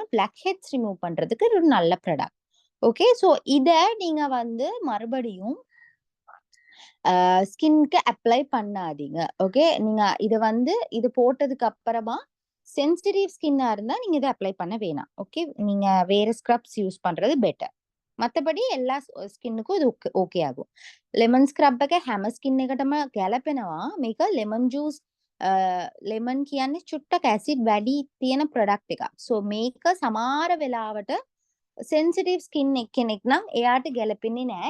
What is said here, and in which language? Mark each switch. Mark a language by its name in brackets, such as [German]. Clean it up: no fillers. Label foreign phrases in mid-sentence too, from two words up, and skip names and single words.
[English] black heads remove [Tamil] பண்றதுக்கு இது ஒரு நல்ல ப்ராடக்ட். [English] okay, so [Tamil] இதை நீங்க வந்து மறுபடியும் [English] skin-ku apply [Tamil] பண்ணாதீங்க. ஓகே, நீங்க இதை வந்து இது போட்டதுக்கு அப்புறமா [English] sensitive skin-na [Tamil] இருந்தா நீங்க இதை அப்ளை பண்ண வேணாம். ஓகே, நீங்க வேற [English] scrubs use [Tamil] பண்றது பெட்டர். [Sinhala] මතපඩි எல்லா ස්කින්නකු ඕකේ ආගු [English] lemon scrub [Sinhala] එක හැම ස්කින් එකටම ගැලපෙනවා. මේක [English] lemon juice [Sinhala] ලෙමන් කියන්නේ චුට්ටක් ඇසිඩ් වැඩි තියෙන ප්‍රොඩක්ට් එකක්. සෝ මේක සමහර වෙලාවට [English] sensitive skin [Sinhala] කෙනෙක් නම් එයාට ගැලපෙන්නේ නැහැ.